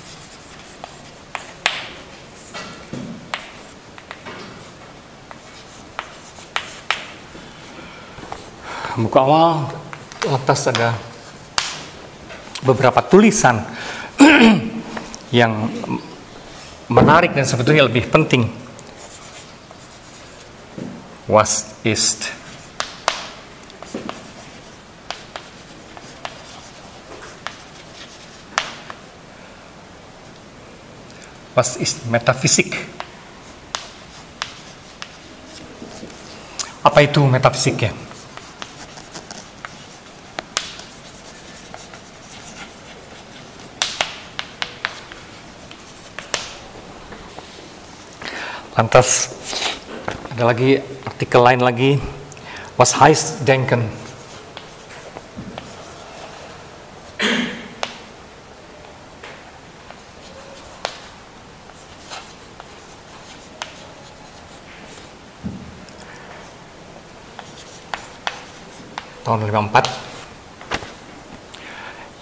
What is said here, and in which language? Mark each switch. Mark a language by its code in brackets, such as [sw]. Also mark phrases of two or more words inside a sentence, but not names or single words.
[id] Buku awal, lantas ada beberapa tulisan yang menarik dan sebetulnya lebih penting. [de] Was ist? Was ist Metafisik? [id] Apa itu metafisik ya? Lantas ada lagi artikel lain lagi, [de] Was heißt denken? [id] Tahun 54.